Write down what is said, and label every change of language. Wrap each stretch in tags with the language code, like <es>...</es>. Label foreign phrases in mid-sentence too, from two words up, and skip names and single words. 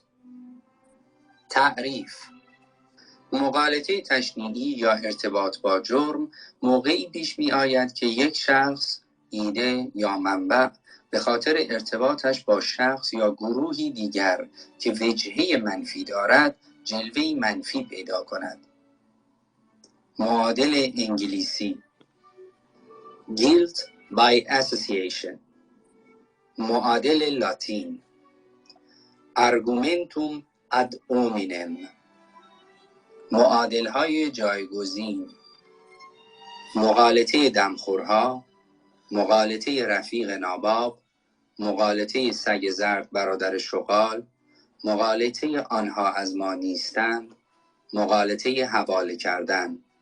<fa>تعریف: مغالطه تشنیعی یا ارتباط با جرم موقعی پیش می آید که یک شخص، ایده یا منبع به خاطر ارتباطش با شخص یا گروهی دیگر که وجهه منفی دارد جلوه‌ای منفی پیدا کند. معادل انگلیسی:</fa> <en>guilt by association.</en> <fa>معادل لاتین:</fa> <la>argumentum ad hominem.</la> <fa>معادل های جایگزین: مغالطه دمخورها، مغالطه رفیق ناباب، مغالطه سگ زرد برادر شغال، مغالطه آنها از ما نیستند، مغالطه حواله کردن.</fa>